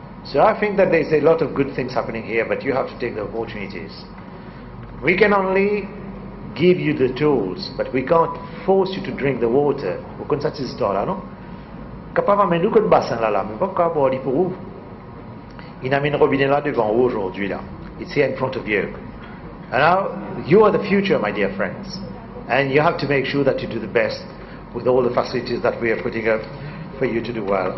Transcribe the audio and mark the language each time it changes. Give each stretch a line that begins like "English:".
English: So I think that there's a lot of good things happening here, but you have to take the opportunities. We can only give you the tools, but we can't force you to drink the water.
French: Vous connaissez cette histoire-là, non? Capable d'amener que le bassin là, mais pas capable d'aller pour où? Il a mis un robinet là devant vous aujourd'hui là.
English: It's here in front of you. And now you are the future, my dear friends, and you have to make sure that you do the best with all the facilities that we are putting up for you to do well.